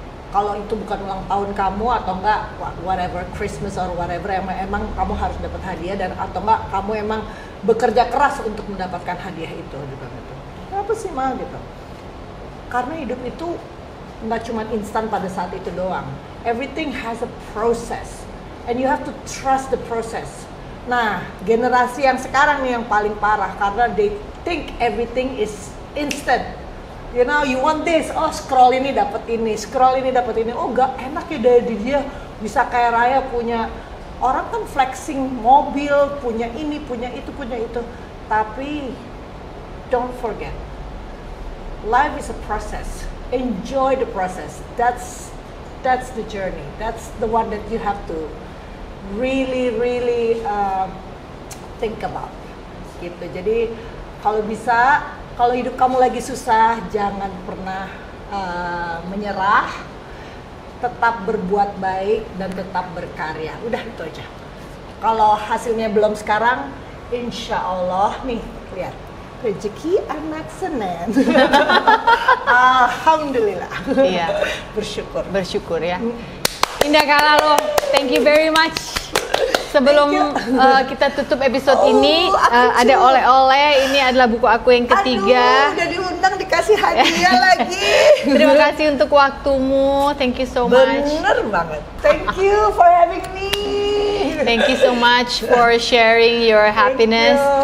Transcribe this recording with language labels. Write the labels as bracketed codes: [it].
[id] Kalau itu bukan ulang tahun kamu atau enggak [en] whatever, Christmas or whatever, [id] emang kamu harus dapat hadiah, dan atau enggak kamu emang bekerja keras untuk mendapatkan hadiah itu, gitu. Apa sih, Mang, gitu? Karena hidup itu nggak cuma instan pada saat itu doang. [en] Everything has a process, and you have to trust the process. [id] Nah, generasi yang sekarang nih yang paling parah karena [en] they think everything is instant. You know, you want this, [id] oh scroll ini dapat ini, scroll ini dapat ini. Oh, gak enak ya dari dia bisa kaya raya, punya orang kan flexing mobil, punya ini, punya itu, punya itu. Tapi [en] don't forget, life is a process. Enjoy the process. That's the journey. That's the one that you have to really think about. [id] Gitu. Jadi kalau bisa, kalau hidup kamu lagi susah, jangan pernah menyerah. Tetap berbuat baik dan tetap berkarya. Udah itu aja. Kalau hasilnya belum sekarang, insya Allah nih, lihat. Rezeki anak Senen. Alhamdulillah. Iya. Bersyukur ya. [en] Indah Kalalo, thank you very much. [id] Sebelum kita tutup episode ini, ada oleh-oleh. Ini adalah buku aku yang ketiga. Udah diundang dikasih hadiah lagi. Terima kasih untuk waktumu. [en] Thank you so much. [id] Bener banget. [en] Thank you for having me. Thank you so much for sharing your happiness.